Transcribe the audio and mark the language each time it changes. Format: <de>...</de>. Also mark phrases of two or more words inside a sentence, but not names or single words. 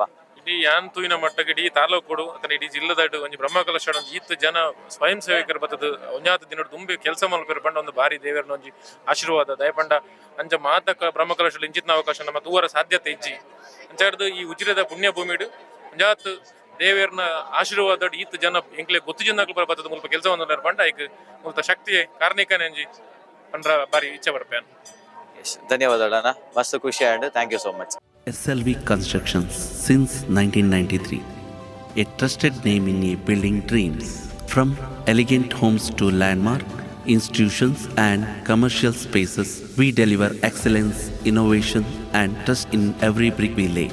<tcy>ಇಡೀ ಯಾನ್ ತೂಯಿನ ಮಟ್ಟಕ್ಕೆ ಇಡೀ ತಾಲೂಕು ಅಥವಾ ಇಡೀ ಜಿಲ್ಲದಾಡು ಒಂಜಿ ಬ್ರಹ್ಮಕಲಶ ಈತ್ ಜನ ಸ್ವಯಂ ಸೇವಕರು ಬರ್ತದ ಒಂಜಾತ ದಿನ ತುಂಬಿ ಕೆಲಸ ಮಲ್ಪರು ಪಂಡ ಒಂದು ಬಾರಿ ದೇವರನ ಒಂಜಿ ಆಶೀರ್ವಾದ ದಯಪಂಡ ಅಂಚ ಮಾತಕ ಬ್ರಹ್ಮಕಲಶ ಇಂಚಿತ್ನ ಅವಕಾಶ ನಮ್ಮ ತೂವರ ಸಾಧ್ಯತೆ ಇಜ್ಜಿ ಅಂಚಾರ್ದು ಈ ಉಜಿರೆದ ಪುಣ್ಯ ಭೂಮಿಡು ಒಂಜಾತ್ ದೇವೇರ್ನ ಆಶೀರ್ವಾದ ಈತ್ ಜನ ಎಂಕ್ಲೆ ಗೊತ್ತು ಜನ ಬರ್ತದ ಮುಲ್ಪ ಕೆಲಸವನ್ನು ಪಂಡ ಐಕ್ ಮುಲ್ತ ಶಕ್ತಿ ಕಾರಣಿಕನೆಂಜಿ ಪಂಡ್ರ ಬಾರಿ ಇಚ್ಛೆ ಬರ್ಪೇನ್. ಧನ್ಯವಾದಗಳಣ್ಣ, ಮಸ್ತ್ ಖುಷಿ ಆಂಡ್</tcy> <en>thank you so much. SLV Constructions since 1993, a trusted name in a building dreams. From elegant homes to landmark institutions and commercial spaces, we deliver excellence, innovation and trust in every brick we lay.</en>